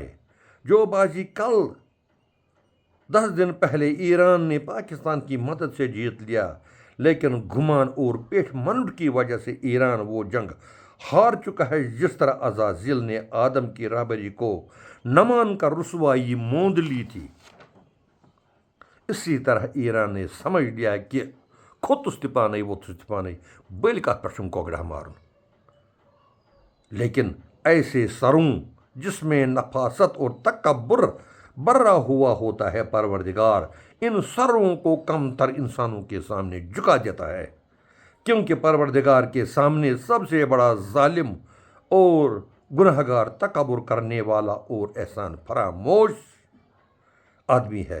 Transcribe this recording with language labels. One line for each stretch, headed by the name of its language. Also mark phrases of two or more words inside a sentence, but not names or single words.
Urdu: جو بازی کل 10 دن پہلے ایران نے پاکستان کی مدد سے جیت لیا، لیکن گمان اور پیٹ منڈ کی وجہ سے ایران وہ جنگ ہار چکا ہے۔ جس طرح عزازیل نے آدم کی رہبری کو نہ مان کر رسوائی موند لی تھی، اسی طرح ایران نے سمجھ لیا کہ
Kashmiri: کھوتس تہ پانے ووتھس تہ پانے، بل کت پہ کوکڑا مارن۔
Urdu: لیکن ایسے سروں جس میں نفاست اور تکبر بھرا ہوا ہوتا ہے، پروردگار ان سروں کو کم تر انسانوں کے سامنے جھکا دیتا ہے، کیونکہ پروردگار کے سامنے سب سے بڑا ظالم اور گنہگار تکبر کرنے والا اور احسان فراموش آدمی ہے۔